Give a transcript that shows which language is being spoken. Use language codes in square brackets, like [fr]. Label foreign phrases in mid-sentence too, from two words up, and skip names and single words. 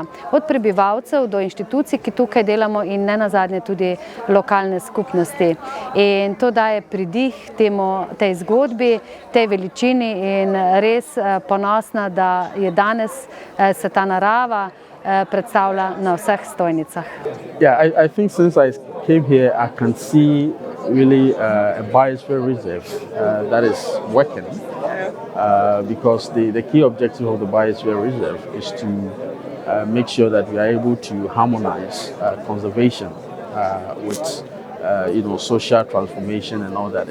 [sl] Od prebivalcev do inštitucij, ki tukaj delamo in nenazadnje tudi lokalne skupnosti. In to daje pridih tej zgodbi, tej veličini in res ponosna, da je danes se ta narava predstavlja na vseh stojnicah. [en] Yeah, I think since I came here, I can see really a biosphere reserve that is working because the key objective of the biosphere reserve is to make sure that we are able to harmonize conservation with social transformation and all that.